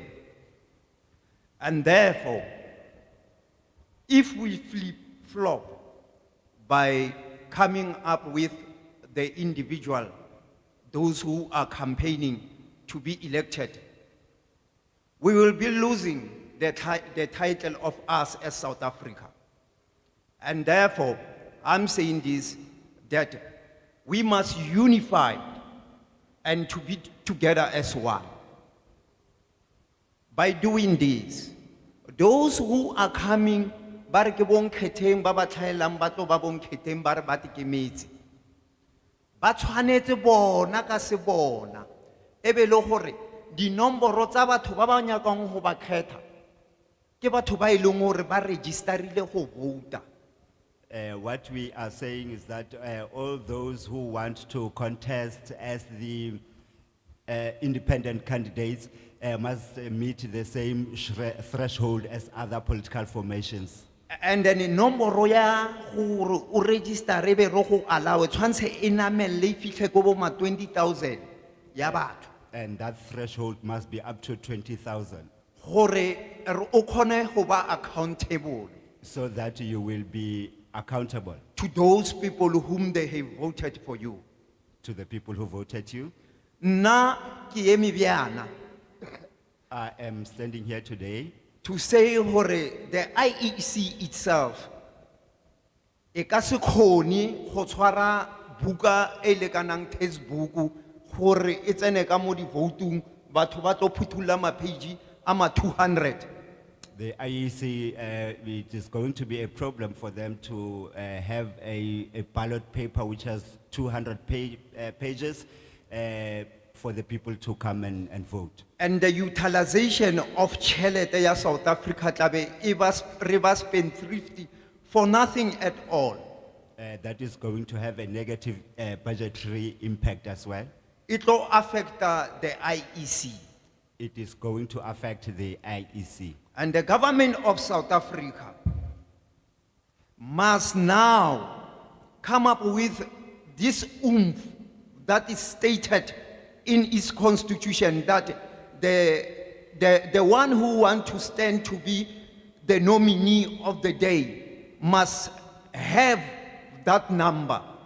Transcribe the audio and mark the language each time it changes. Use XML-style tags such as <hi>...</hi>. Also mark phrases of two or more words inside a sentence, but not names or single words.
<en>And therefore, if we flip-flop by coming up with the individual, those who are campaigning to be elected, we will be losing the title of us as South Africa. And therefore, I'm saying this, that we must unify and to be together as one. By doing this, those who are coming,</en> <tn>ba re ke bonkgetheng ba ba tlhaelang ba tlo ba bonkgetheng ba re ba tikemetse, ba tshwanetse bona ka se bona e be le gore dinomboro tsa batho ba ba nyakang go ba kgetha ke batho ba e leng gore ba registerile go vouta.</tn> <en>What we are saying is that all those who want to contest as the independent candidates must meet the same threshold as other political formations. And then in number</en> <tn>ya gore o register e be ro go allow tshwantse e namelle e fitlhe ko bo ma 20,000 ya batho.</tn> <en>And that threshold must be up to 20,000.</en> <tn>Gore o kgone go ba accountable</tn> <en>so that you will be accountable to those people whom they have voted for you. To the people who voted you.</en> <nso>Nna ke eme bjana</nso> <en>I am standing here today to say</en> <tn>gore</tn> <en>the IEC itself</en> <tn>e ka se kgone go tshwara buka e lekanang textbook gore e tsene ka mo di voting batho ba tlo phuthulla ma page a ma 200.</tn> <en>The IEC, it is going to be a problem for them to have a ballot paper which has 200 pages for the people to come and vote. And the utilization of</en> <tn>chelete ya South Africa tlabe e ba</tn> <en>spendthrifty for nothing at all. That is going to have a negative budgetary impact as well. It will affect the IEC. It is going to affect the IEC. And the government of South Africa must now come up with this oomph that is stated in its constitution, that the one who wants to stand to be the nominee of the day must have that number,</en>